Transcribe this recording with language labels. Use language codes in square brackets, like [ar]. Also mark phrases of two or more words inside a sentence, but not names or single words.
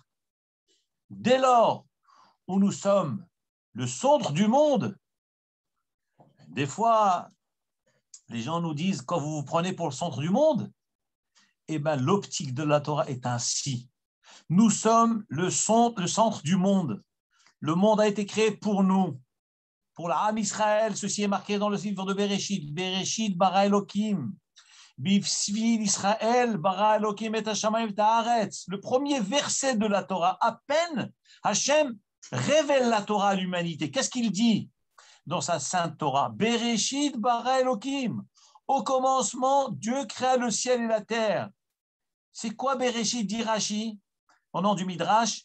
[fr] Dès lors où nous sommes le centre du monde, des fois, les gens nous disent, quand vous vous prenez pour le centre du monde, eh bien, l'optique de la Torah est ainsi. Nous sommes le centre du monde. Le monde a été créé pour nous, pour l' [he] עם ישראל. [fr] Ceci est marqué dans le livre de Bereshit. [he] בראשית ברא אלוקים. בשביל ישראל ברא אלוקים את השמים את הארץ. [fr] Le premier verset de la Torah, à peine Hachem révèle la Torah à l'humanité. Qu'est-ce qu'il dit dans sa sainte Torah? [he] בראשית ברא אלוקים. [fr] Au commencement, Dieu créa le ciel et la terre. C'est quoi Bereshit, dit Rashi, au nom du Midrash?